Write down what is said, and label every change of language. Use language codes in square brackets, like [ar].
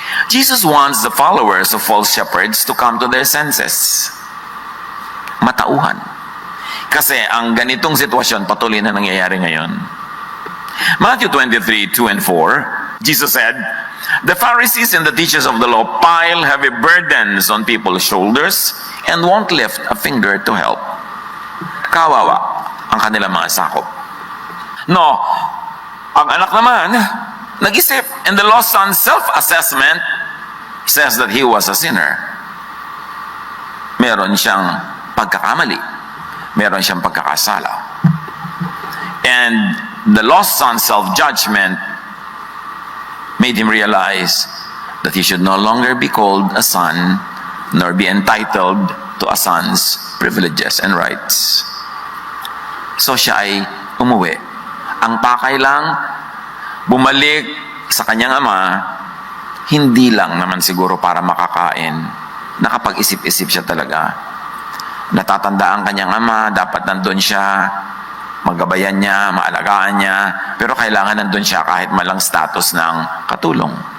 [en] Jesus wants the followers of false shepherds to come to their senses. [tl] Matauhan. Kasi ang ganitong sitwasyon patuloy na nangyayari ngayon. [en] Matthew 23:2-4, Jesus said, the Pharisees and the teachers of the law pile heavy burdens on people's shoulders and won't lift a finger to help. [tl] Kawawa ang kanilang mga sakop. No, ang anak naman, nag-isip. [en] And the lost son's self-assessment says that he was a sinner. [tl] Meron siyang pagkakamali. Meron siyang pagkakasala. [en] And the lost son's self-judgment made him realize that he should no longer be called a son, nor be entitled to a son's privileges and rights. [tl] So siya ay umuwi. Ang pakay lang, bumalik sa kanyang ama Hindi lang naman siguro para makakain. Nakapag-isip-isip siya talaga. Natatandaan kanyang ama, dapat nandun siya, magabayan niya, maalagaan niya, pero kailangan nandun siya kahit malang status ng katulong.